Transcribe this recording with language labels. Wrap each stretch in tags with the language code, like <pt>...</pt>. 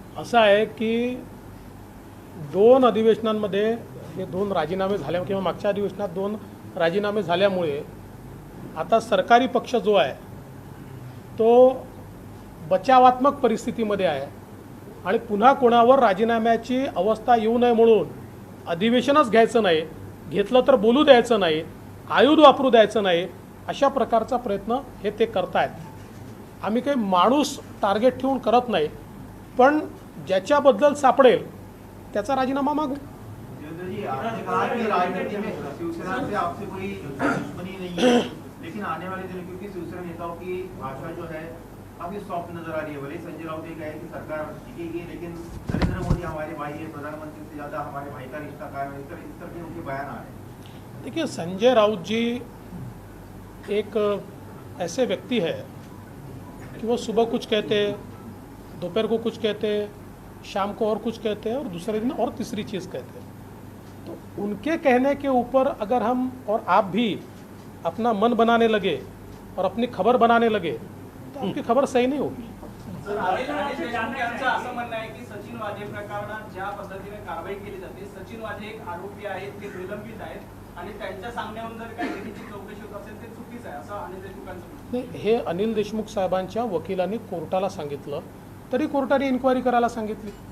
<mr>असं आहे की 2 अधिवेशनांमध्ये हे 2 राजीनामे झाल्या किंवा मागच्या अधिवेशनात 2 राजीनामे झाल्यामुळे आता सरकारी पक्ष जो आहे तो बचावात्मक परिस्थितीमध्ये आहे आणि पुन्हा कोणावर राजीनाम्याची अवस्था येऊ नये म्हणून अधिवेशनच घ्यायचं नाही, घेतलं तर बोलू द्यायचं नाही, आयुध वापरू द्यायचं नाही, अशा प्रकारचा प्रयत्न हे ते करतायत. आम्ही काही माणूस टार्गेट ठेवून करत नाही, पण ज्याच्याबद्दल सापडेल त्याचा राजीनामा मागू.</mr> <hi>आपने कहा कि राजनीति में शिवसेना से आपसे कोई दुश्मनी नहीं है, लेकिन आने वाले दिनों क्योंकि शिवसेना नेताओं की भाषा जो है काफी सॉफ्ट नजर आ रही है। भले संजय राउत ये कहे कि सरकार टिकेगी, लेकिन नरेंद्र मोदी हमारे भाई है, प्रधानमंत्री से ज्यादा हमारे भाई का रिश्ता कायम है, इस तरह के उनके बयान आ रहे हैं। देखिए, संजय राउत जी एक ऐसे व्यक्ति है कि वो सुबह कुछ कहते, दोपहर को कुछ कहते, शाम को और कुछ कहते हैं और दूसरे दिन और तीसरी चीज़ कहते हैं। तो उनके कहने के ऊपर अगर हम और आप भी अपना मन बनाने लगे और अपनी खबर बनाने लगे तो आपकी खबर सही नहीं होगी।</hi> <mr>अनिल देशमुख यांचं असं म्हणणं आहे की सचिन वाझे प्रकरणात ज्या पद्धतीने कारवाई केली जाते, सचिन वाझे एक आरोपी आहेत, ते निलंबित आहेत आणि त्यांच्या सांगण्यावरून जर काही लेखीची चौकशी होत असेल ते चुकीचं आहे, असं अनिल देशमुखांचं म्हणणं आहे. नाही, हे अनिल देशमुख साहेबांच्या वकिलांनी कोर्टाला सांगितलं, तरी कोर्टाने इन्क्वायरी करायला सांगितली.</mr>